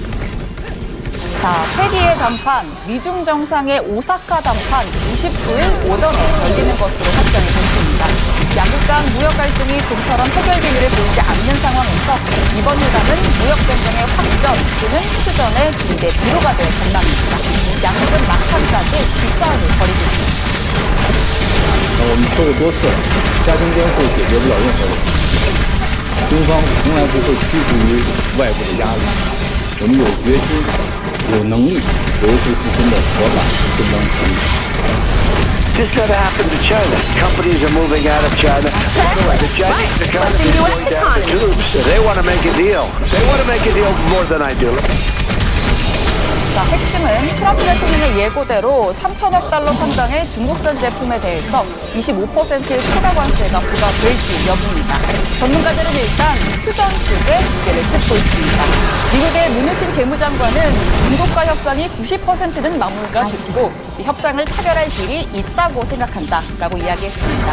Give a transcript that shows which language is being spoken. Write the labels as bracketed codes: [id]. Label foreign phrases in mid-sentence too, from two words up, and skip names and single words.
[ko] 자, 세계의 담판, 미중 정상의 오사카 담판 29일 오전에 열리는 것으로 확정이 됐습니다. 양국 간 무역 갈등이 좀처럼 해결 기미를 보이지 않는 상황에서 이번 회담은 무역 전쟁의 확전 또는 휴전의 중대 비로가 될 전망입니다. 양국은 막판까지 기싸움을 벌이고 있습니다. [zh] 我们说了多次，加强监护解决不了任何问题。中方从来不会屈服于外部的压力，我们有决心、有能力维护自身的合法正当权益。 [en] This never happened to China. Companies are moving out of China. The Chinese economy is going down the tubes. They want to make a deal. They want to make a deal more than I do. [ko] 자, 핵심은 트럼프 대통령의 예고대로 3천억 달러 상당의 중국산 제품에 대해서 25%의 추가 관세가 부과될지 여부입니다. 전문가들은 일단 휴전 쪽에 무게를 찾고 있습니다. 미국의 문우신 재무장관은 중국과 협상이 90%는 마무리가 됐고 협상을 타결할 길이 있다고 생각한다라고 이야기했습니다.